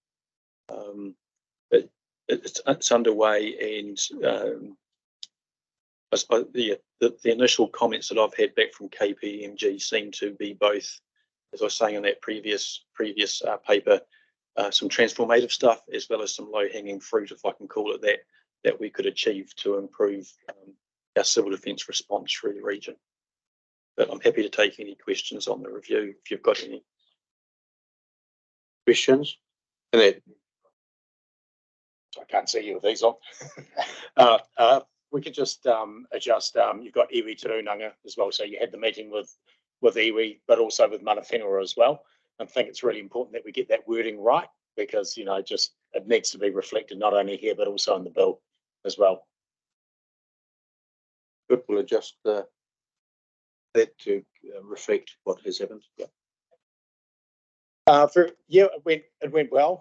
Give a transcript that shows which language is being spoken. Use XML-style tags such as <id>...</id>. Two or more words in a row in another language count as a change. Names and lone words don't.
<en>It's underway, and I suppose the initial comments that I've had back from KPMG seem to be both, as I was saying in that previous paper, some transformative stuff as well as some low-hanging fruit, if I can call it that we could achieve to improve our civil defence response through the region. But I'm happy to take any questions on the review if you've got any. Questions? And then, I can't see you with these on. We could just adjust. You've got iwi te Runanga as well, so you had the meeting with iwi, but also with</en> <mi>mana whenua</mi> <en>as well. I think it's really important that we get that wording right, because just it needs to be reflected not only here but also in the bill as well. good, we'll adjust that to reflect what has happened. Yeah. It went well.</en>